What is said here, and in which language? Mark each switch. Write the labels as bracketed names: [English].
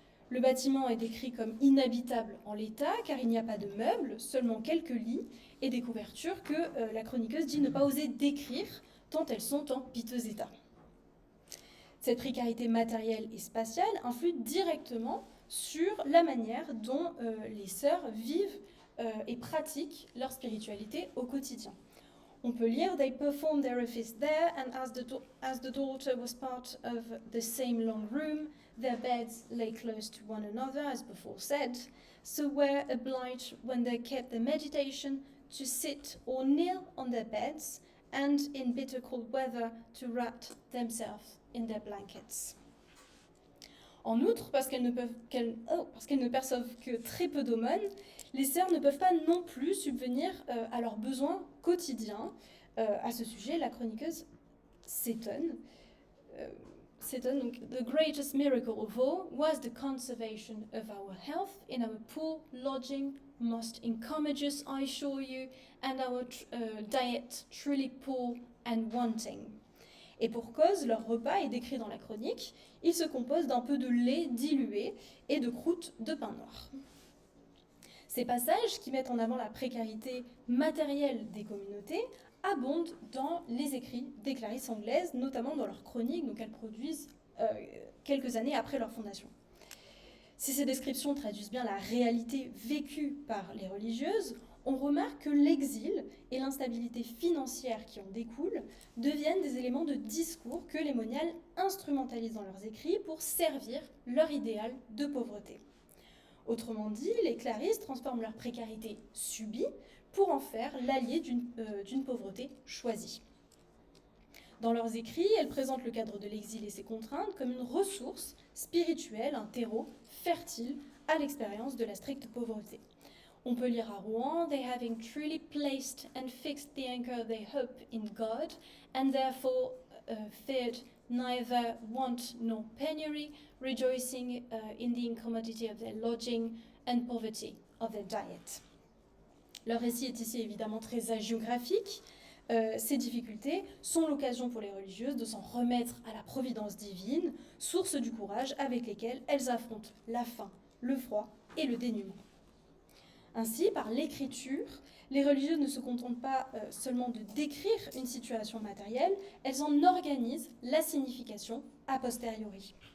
[French] Le bâtiment est décrit comme inhabitable en l'état car il n'y a pas de meubles, seulement quelques lits et des couvertures que la chroniqueuse dit ne pas oser décrire tant elles sont en piteux état. Cette précarité matérielle et spatiale influe directement sur la manière dont les sœurs vivent et pratiquent leur spiritualité au quotidien. On peut lire [English] « They performed their office there, and as the daughter was part of the same long room, their beds lay close to one another, as before said, so were obliged, when they kept their meditation, to sit or kneel on their beds, and in bitter cold weather, to wrap themselves in their blankets. » [French] En outre, parce qu'elles ne perçoivent que très peu d'aumônes, les sœurs ne peuvent pas non plus subvenir à leurs besoins quotidiens. À ce sujet, la chroniqueuse s'étonne. [English] Donc, the greatest miracle of all was the conservation of our health in our poor lodging, most incommodious, I assure you, and our diet truly poor and wanting. [French] Et pour cause, leur repas est décrit dans la chronique. Il se compose d'un peu de lait dilué et de croûtes de pain noir. Ces passages, qui mettent en avant la précarité matérielle des communautés, abondent dans les écrits des Clarisses anglaises, notamment dans leurs chroniques, donc elles produisent quelques années après leur fondation. Si ces descriptions traduisent bien la réalité vécue par les religieuses, on remarque que l'exil et l'instabilité financière qui en découle deviennent des éléments de discours que les moniales instrumentalisent dans leurs écrits pour servir leur idéal de pauvreté. Autrement dit, les Clarisses transforment leur précarité subie pour en faire l'allié d'une pauvreté choisie. Dans leurs écrits, elles présentent le cadre de l'exil et ses contraintes comme une ressource spirituelle, un terreau fertile à l'expérience de la stricte pauvreté. On peut lire à Rouen, [English] they having truly placed and fixed the anchor they hope in God, and therefore feared neither want nor penury, rejoicing in the incommodity of their lodging and poverty of their diet. [French] Leur récit est ici évidemment très hagiographique. Ces difficultés sont l'occasion pour les religieuses de s'en remettre à la providence divine, source du courage avec lesquelles elles affrontent la faim, le froid et le dénuement. Ainsi, par l'écriture, les religieuses ne se contentent pas seulement de décrire une situation matérielle, elles en organisent la signification a posteriori.